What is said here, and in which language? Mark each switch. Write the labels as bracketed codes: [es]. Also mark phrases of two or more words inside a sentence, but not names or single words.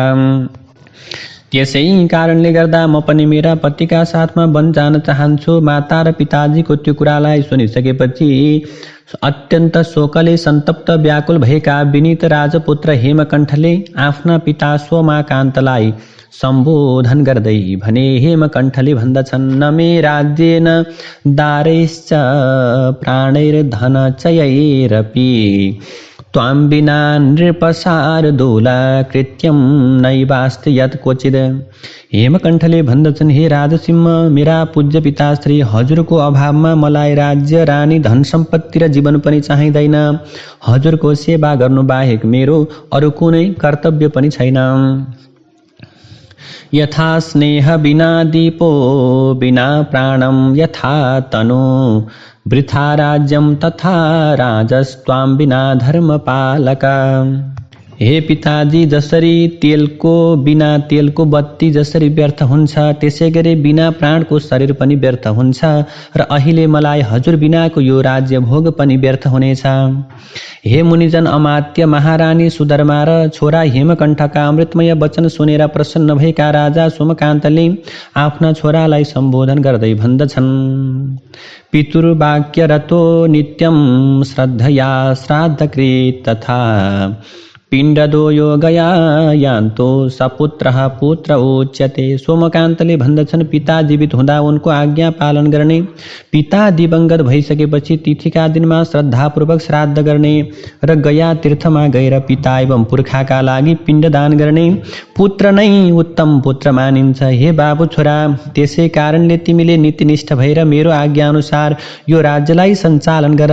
[ne] त्यसै कारणले गर्दा म पनि मेरा पतिका साथमा वन जान चाहन्छु। माता र पिताजीको त्यो कुरालाई सुनिसकेपछि अत्यन्त शोकले सन्तप्त व्याकुल भएका विनीत राजपुत्र हेमकण्ठले आफ्ना पिता सोमाकान्तलाई सम्बोधन गर्दै भने, हेमकण्ठले भन्दछन्, [sa] न मे राज्येन दारैश्च प्राणैर्धनचयैरपि त्वां विना नृपशार्दूला कृत्यं नैवास्ति यत् क्वचित्। [ne] हेमकण्ठले भन्दछन्, हे राजसिंह, मेरा पूज्य पिताश्री, हजुरको अभावमा मलाई राज्य, रानी, धन सम्पत्ति र जीवन पनि चाहिँदैन। हजुरको सेवा गर्नु बाहेक मेरो अरू कुनै कर्तव्य पनि छैन। [sa] यथा स्नेह बिना दीपो बिना प्राणम यथा तनु वृथा राज्यम तथा राजस्त्वां बिना धर्मपालक। [ne] हे पिताजी, जसरी तेलको बिना तेलको बत्ती जसरी व्यर्थ हुन्छ त्यसै गरी बिना प्राणको शरीर पनि व्यर्थ हुन्छ र अहिले मलाई हजुर बिनाको यो राज्य भोग पनि व्यर्थ हुनेछ। हे मुनिजन, अमात्य महारानी सुधर्मा र छोरा हेमकण्ठका अमृतमय वचन सुनेर प्रसन्न भएका राजा सोमकान्तले आफ्ना छोरालाई सम्बोधन गर्दै भन्दछन्, [sa] पितुर्वाक्यरतो नित्यं श्रद्धया श्राद्धकृत तथा पिण्डदो योगया यान्तो सपुत्रः पुत्र उच्यते। [ne] सोमकान्तले भन्दछन्, पिता जीवित हुँदा उनको आज्ञा पालन गर्ने, पिता दिवंगत भइसकेपछि तिथिका दिनमा श्रद्धापूर्वक श्राद्ध गर्ने र गया तीर्थमा गएर पिता एवं पुर्खाका लागि पिण्डदान गर्ने पुत्र नै उत्तम पुत्र मानिन्छ। हे बाबु छोरा, त्यसै कारणले तिमीले नीतिनिष्ठ भएर मेरो आज्ञा अनुसार यो राज्यलाई सञ्चालन गर।